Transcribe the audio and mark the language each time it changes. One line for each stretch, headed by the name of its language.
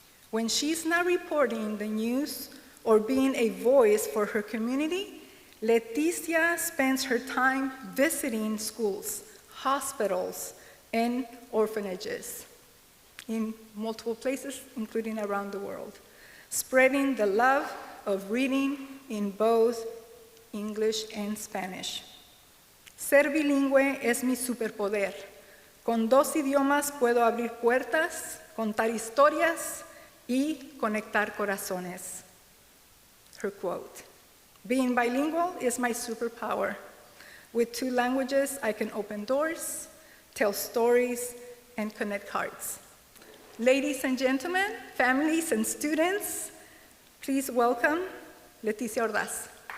English: When she's not reporting the news or being a voice for her community, Leticia spends her time visiting schools, hospitals, and orphanages in multiple places, including around the world, spreading the love of reading in both English and Spanish.
Spanish: Ser bilingüe es mi superpoder. Con 2 idiomas puedo abrir puertas, contar historias, y conectar corazones.
English: Her quote, "Being bilingual is my superpower. With 2 languages, I can open doors, tell stories, and connect hearts." Ladies and gentlemen, families and students, please welcome Leticia Ordaz.